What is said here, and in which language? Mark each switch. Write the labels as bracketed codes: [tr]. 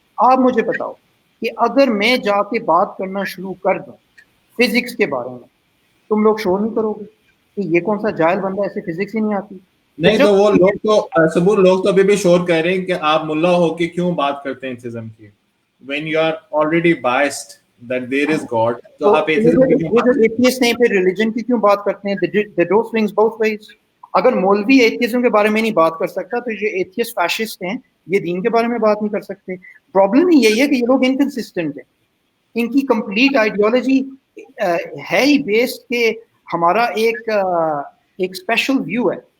[ur] آپ مجھے بتاؤ کہ اگر میں جا کے بات کرنا شروع کر دوں فزکس کے بارے میں، تم لوگ شور نہیں کرو گے کہ یہ کون سا جاہل بندہ، ایسے فزکس ہی نہیں آتی؟ نہیں تو وہ لوگ تو سبور لوگ تو ابھی بھی شور کہہ رہے ہیں کہ آپ ملا ہو کے کیوں بات کرتے ہیں ایتھزم کی. [en] when you are already biased that there is God, [ur] تو آپ ایتھزم کی کیوں یہ جو بات ایتھیسٹ ہیں پھر ریلیجن کی کیوں بات کرتے ہیں؟ [en] the door swings both ways. [ur] اگر مولوی ایتھیزم کے بارے میں نہیں بات کر سکتا تو جو ایتھیسٹ فیشسٹ ہیں یہ دین کے بارے میں بات نہیں کر سکتے. پرابلم یہی ہے کہ یہ لوگ انکنسسٹنٹ ہیں. ان کی کمپلیٹ آئیڈیالوجی ہے ہی بیسڈ کہ ہمارا ایک اسپیشل ویو ہے.